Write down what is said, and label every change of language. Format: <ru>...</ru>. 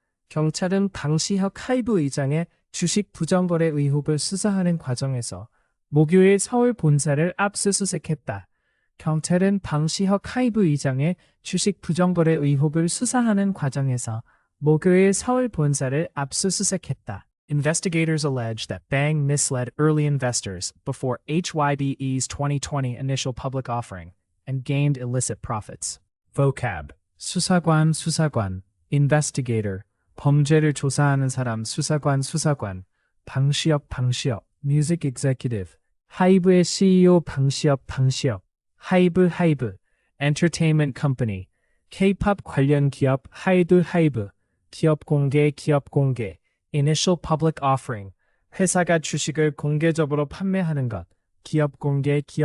<ko>경찰은 방시혁 하이브 의장의 주식 부정거래 의혹을 수사하는 과정에서 목요일 서울 본사를 압수수색했다. 경찰은 방시혁 하이브 의장의 주식 부정거래 의혹을 수사하는 과정에서 목요일 서울 본사를 압수수색했다.</ko> <en>Investigators allege that Bang misled early investors before HYBE's 2020 initial public offering and gained illicit profits. Vocab.</en> <ko>수사관,</ko> <en>investigator,</en> <ko>범죄를 조사하는 사람, 수사관, 방시혁,</ko> <en>music executive,</en> <ko>하이브의 CEO 방시혁, 하이브,</ko> <en>entertainment company,</en> <ko>K-pop 관련 기업, 하이브, 기업 공개,</ko> <en>initial public offering,</en> <ko>회사가 주식을 공개적으로 판매하는 것, 기업 공개,</ko>